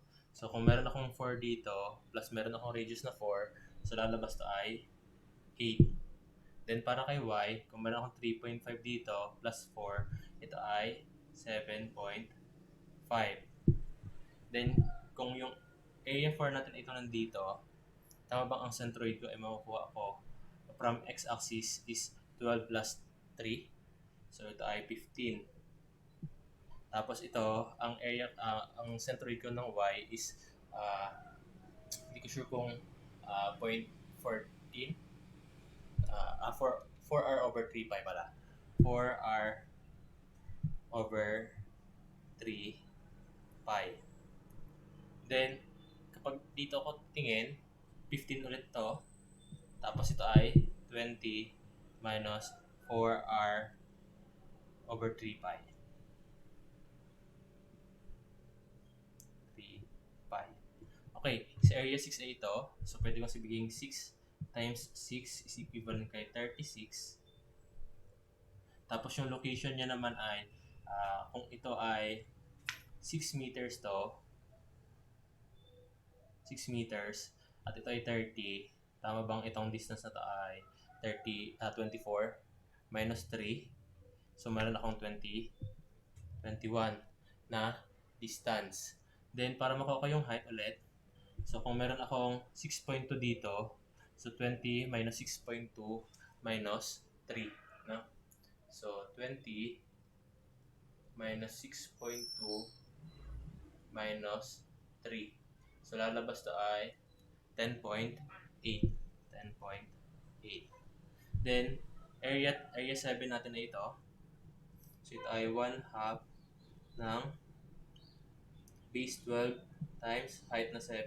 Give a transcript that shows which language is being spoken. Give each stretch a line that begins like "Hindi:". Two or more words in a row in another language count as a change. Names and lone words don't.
Filipino: So, kung meron akong 4 dito, plus meron akong radius na 4, so lalabas to ay 8. Then, para kay y, kung meron akong 3.5 dito, plus 4, ito ay 7.5. Then, kung yung area 4 natin ito nandito, tama bang ang centroid ko ay makukuha ko
English: from x-axis is 12 plus 3.
Filipino: So ito ay 15. Tapos ito, ang area, ang centroid ko ng y is, hindi ko sure kung 0.14.
English: 4r over 3 pi pala. 4r over 3 pi.
Filipino: Then, kapag dito ako tingin, 15 ulit to. Tapos ito ay
English: 20 minus 4r over 3 pi.
Filipino: 3 pi. Okay, sa area 6A ito, so pwede kong sabihin
English: 6 times 6 is equivalent
Filipino: kay 36. Tapos yung location niya naman ay, kung ito ay 6 meters to, 6 meters, at ito ay 30, tama bang itong distance na to ay 24 minus 3? So meron akong 21 na distance. Then para makuha ko yung height ulit, so kung meron akong 6.2 dito,
English: so 20 minus 6.2 minus 3, no? So 20 minus 6.2 minus 3.
Filipino: So lalabas to ay 10.8. 10.8. Then area 7 natin na ito. So ito ay 1/2 ng base 12
English: times height
Filipino: na 7.